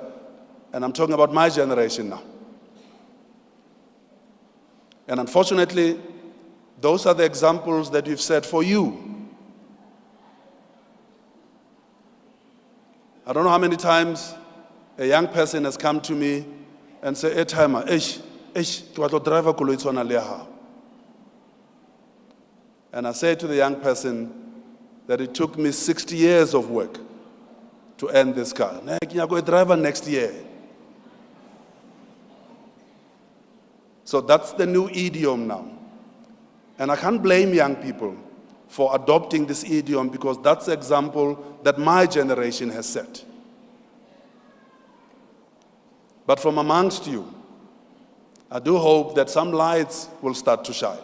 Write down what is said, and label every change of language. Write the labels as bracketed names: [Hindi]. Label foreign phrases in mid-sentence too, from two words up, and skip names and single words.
[English] And I'm talking about my generation now. And unfortunately, those are the examples that we've set for you. I don't know how many times a young person has come to me and said, "Hey, Timer, [Southern Sotho] eish, ke batla ho driver koloi e tshwana le ya hao. [English] And I say to the young person that it took me 60 years of work to earn this car. Nah, [Southern Sotho] ke nyaka ho e driver [English] next year. So that's the new idiom now. And I can't blame young people for adopting this idiom because that's the example that my generation has set. But from amongst you, I do hope that some lights will start to shine.